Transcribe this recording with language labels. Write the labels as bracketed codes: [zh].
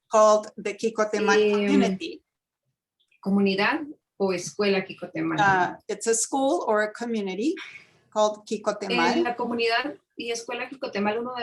[en] called the Quicotemal Community. [es] Comunidad o Escuela Quicotemal. [en] It's a school or a community called Quicotemal. [es] En la comunidad y Escuela Quicotemal, uno de